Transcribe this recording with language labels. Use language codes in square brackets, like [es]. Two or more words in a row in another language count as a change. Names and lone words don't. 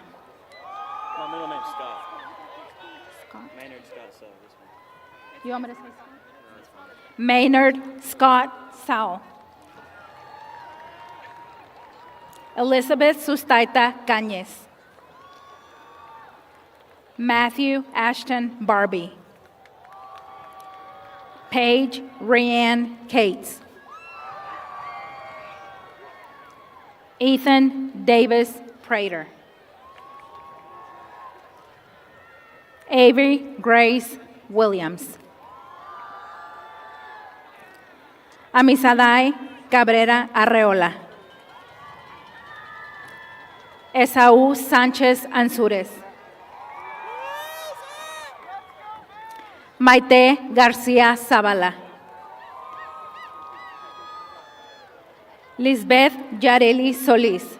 [en] My middle name's Scott. Maynard Scott Sell. This one. You want me to say Scott? No, that's fine. Maynard Scott Sowell. Elizabeth Sustaita Cañez. Matthew Ashton Barbie. Paige Rianne Cates. Ethan Davis Prater. Avery Grace Williams. Amisadai Cabrera Arreola. Esaú Sánchez Ansúrez. Maite García Zavala. Lisbeth Yareli Solís.